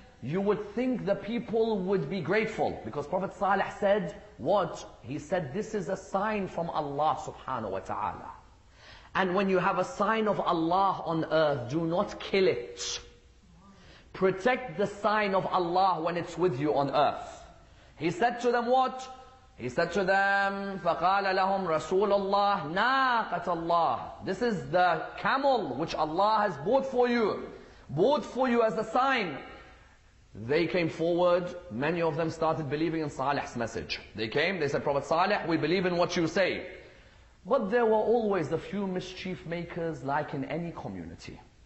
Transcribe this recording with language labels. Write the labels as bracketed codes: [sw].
[en] You would think the people would be grateful because Prophet Salih said, what? He said, this is a sign from Allah subhanahu wa ta'ala. And when you have a sign of Allah on earth, do not kill it. Protect the sign of Allah when it's with you on earth. He said to them what? He said to them, [ar] فَقَالَ لَهُمْ رَسُولُ اللَّهِ نَاقَةَ اللَّهِ. [en] This is the camel which Allah has bought for you as a sign. They came forward, many of them started believing in Salih's message. They came, they said, Prophet Salih, we believe in what you say. But there were always a few mischief makers like in any community.